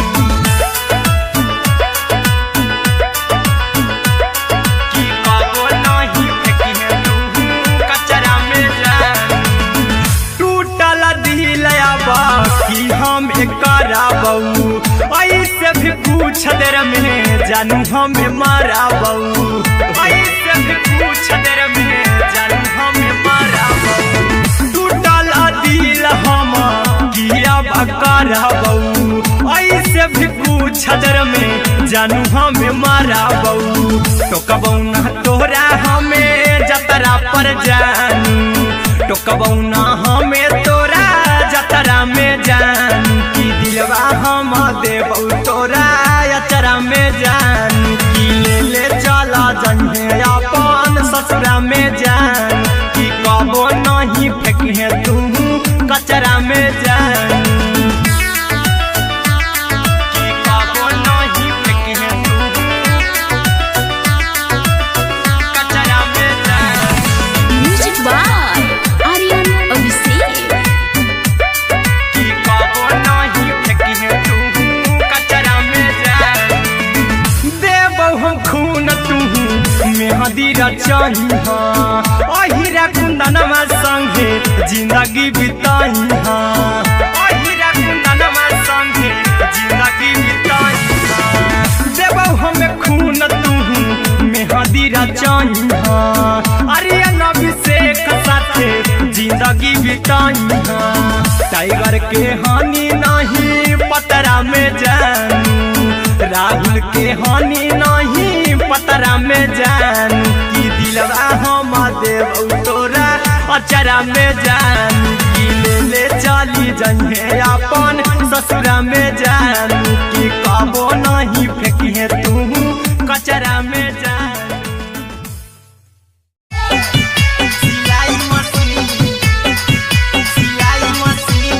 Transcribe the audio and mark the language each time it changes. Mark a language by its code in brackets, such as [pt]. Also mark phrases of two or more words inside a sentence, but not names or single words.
[mai] की कबो नहीं फेंकी तू कचरा में जान, टूटल दिल बाकी हम कराबू, ऐसे भी कुछ देर में जानू हमें माराबू, ऐसे भी कुछ देर में जानू हमें माराबू, टूटल दिल हम किया कराबू, ऐसे भी कुछ देर में जानू हमें माराबू, तो कबौ ना तोरा हमें जतरा पर जानू, तो कबौ ना हमें तोरा जतरा में जानू, की दिलवा हम देबो तोरा अचरा में जान, की ले ले चला जइहे अपन ससुरा में जान, की कबो नहीं फेंकी तू कचरा में जान, की कबो नहीं फेंकी तू कचरा में जान। [en] म्यूजिक बाय आर्यन अभिषेक। [mai] की कबो नहीं फेंकी तू कचरा में जान, देबो हम खून तू मेहदी रचइहा, अहिरा कुंदनमा संगे जिंदगी बिताइहा, अहिरा कुंदनमा संगे जिंदगी बिताइहा, देबो हम खून तू मेहदी रचइहा, आर्यन अभिषेक साथे जिंदगी बिताइहा, टाइगर के हानि नहीं पतरा में जानू, राहुल के हानि नहीं पतरा में जानू, की दिलवा हम देबो तोरा अचरा में जानू, की ले ले चली जइहे अपन ससुरा में जानू, की कबो नहीं फेंकी तू कचरा में जानू। सिलाई मशीन, सिलाई मशीन।